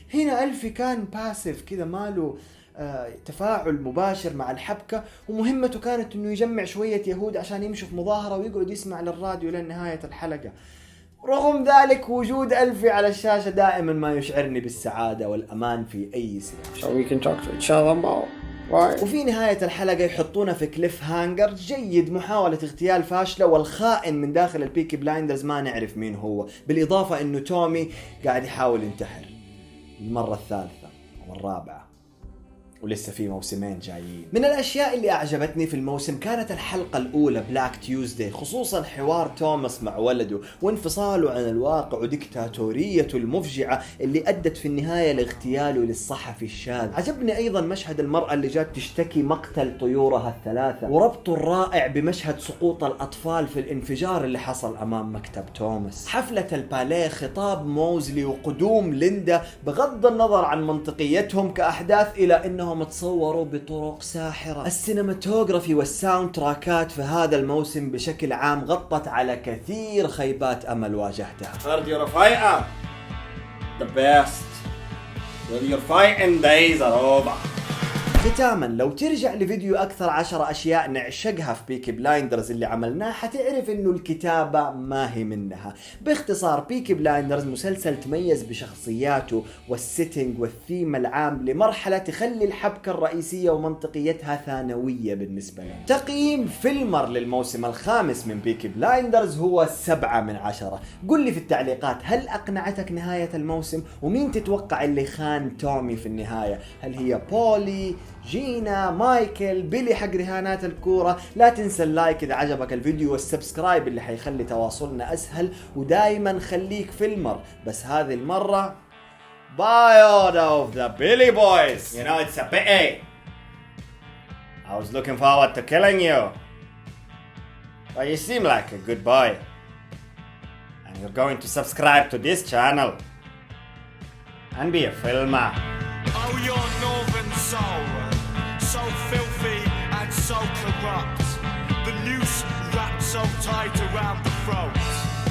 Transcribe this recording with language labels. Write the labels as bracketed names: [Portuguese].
[Arabic] هنا ألفي كان باسيف كذا، ماله تفاعل مباشر مع الحبكة، ومهمته كانت إنه يجمع شوية يهود عشان يمشوا في مظاهرة ويقعد يسمع للراديو لنهاية الحلقة. رغم ذلك وجود ألفي على الشاشة دائما ما يشعرني بالسعادة والأمان في أي سينما. [English] So we can talk to each other about why. [Arabic] وفي نهاية الحلقة يحطونا في كليف هانجر جيد، محاولة اغتيال فاشلة، والخائن من داخل البيكي بلايندرز ما نعرف مين هو، بالإضافة إنه تومي قاعد يحاول ينتحر المرة الثالثة أو الرابعة، ولسه في موسمين جايين. من الأشياء اللي أعجبتني في الموسم كانت الحلقة الأولى بلاك تيوزداي، خصوصا حوار توماس مع ولده وانفصاله عن الواقع وديكتاتوريته المفجعة اللي أدت في النهاية لاغتياله للصحفي الشاذ. عجبني أيضا مشهد المرأة اللي جات تشتكي مقتل طيورها الثلاثة، وربطه الرائع بمشهد سقوط الأطفال في الانفجار اللي حصل أمام مكتب توماس. حفلة الباليه، خطاب موزلي، وقدوم ليندا بغض النظر عن منطقيتهم كأحداث إلى إنهم تصوروا بطرق ساحرة. السينماتوغرافي والساوند تراكات في هذا الموسم بشكل عام غطت على كثير خيبات أمل واجهتها. [English] Heard you're a fighter. The best. Well, your fighting days are over. [Arabic] ختاما، لو ترجع لفيديو أكثر 10 أشياء نعشقها في بيكي بلايندرز اللي عملناه، حتعرف إنه الكتابة ما هي منها. باختصار، بيكي بلايندرز مسلسل تميز بشخصياته والسيتنج والثيم العام لمرحلة تخلي الحبكة الرئيسية ومنطقيتها ثانوية بالنسبة لنا. تقييم فيلمر للموسم الخامس من بيكي بلايندرز هو 7 من 10. قل لي في التعليقات، هل أقنعتك نهاية الموسم؟ ومين تتوقع اللي خان تومي في النهاية؟ هل هي بولي، جينا، مايكل، بيلي حق رهانات الكورة؟ لا تنسى اللايك إذا عجبك الفيديو والسبسكرايب اللي حيخلي تواصلنا أسهل، ودايما خليك فيلمر، بس هذه المرة [English] by order of the Billy Boys. You know, it's a pity. I was looking forward to killing you. But you seem like a good boy. And you're going to subscribe to this channel. And be a filmer. Oh, your northern soul, so filthy and so corrupt. The noose wrapped so tight around the throat.